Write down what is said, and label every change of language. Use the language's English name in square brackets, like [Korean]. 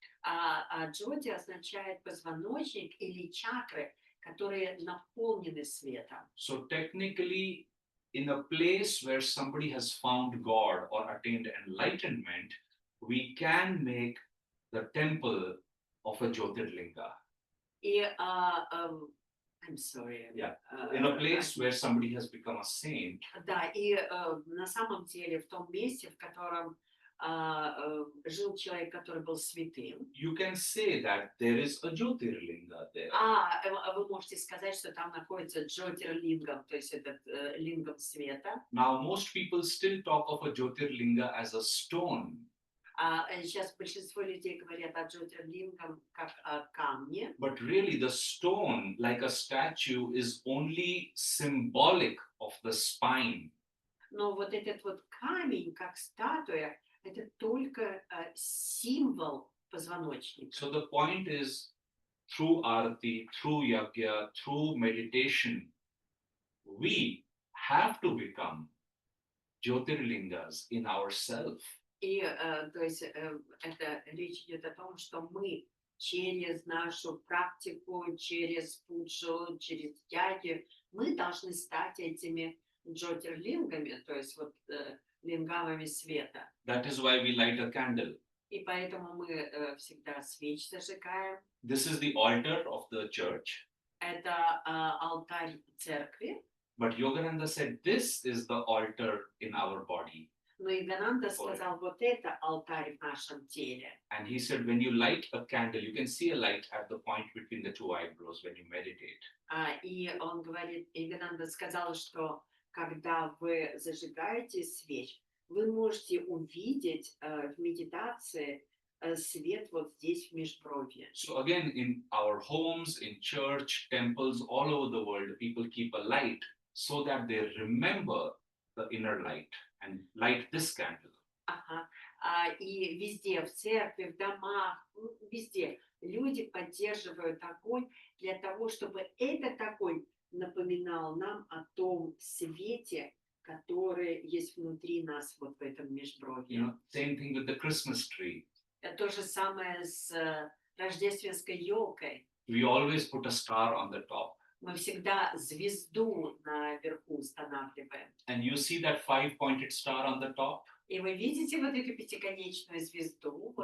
[Russian] А Джоти означает позвоночник или чакры, которые наполнены светом. [English] So technically, in a place where somebody has found God or attained enlightenment, we can make the temple of a Jyotirlinga. И, I'm sorry. Yeah. In a place where somebody has become a saint, [Russian] Да, и на самом деле в том месте, в котором жил человек, который был святым, [English] you can say that there is a Jyotirlinga there. [Russian] вы можете сказать, что там находится Джотир-лингам, то есть этот лингам света. [English] Now, most people still talk of a Jyotirlinga as a stone. [Russian] Сейчас большинство людей говорят о Джотир-лингам как о камне, [English] But really, the stone, like a statue, is only symbolic of the spine. [Russian] но вот этот вот камень, как статуя, это только символ позвоночника. [English] So the point is, through arati, through yagya, through meditation, we have to become Jyotirlingas in ourselves. [Russian] И то есть это речь идет о том, что мы через нашу практику, через пуджу, через яги, мы должны стать этими джотирлингами, то есть вот лингамами света. [English] That is why we light a candle. [Russian] И поэтому мы всегда свеч зажигаем. [English] This is the altar of the church. [Russian] Это алтарь церкви. [English] But Yogananda said this is the altar in our body. [Russian] Но Игананда сказал, вот это алтарь в нашем теле. [English] And he said, when you light a candle, you can see a light at the point between the two eyebrows when you meditate. [Russian] И он говорит, Игананда сказал, что когда вы зажигаете свеч, вы можете увидеть в медитации свет вот здесь в межбровье. [English] So again, in our homes, in church, temples, all over the world, people keep a light so that they remember the inner light and light this candle. [Russian] Ага. И везде, в церкви, в домах, везде люди поддерживают огонь для того, чтобы этот огонь напоминал нам о том свете, который есть внутри нас вот в этом межбровье. [English] Same thing with the Christmas tree. [Russian] То же самое с рождественской елкой. [English] We always put a star on the top. [Russian] Мы всегда звезду наверху устанавливаем. [English] And you see that 5-pointed star on the top? [Russian] И вы видите вот эту пятиконечную звезду вот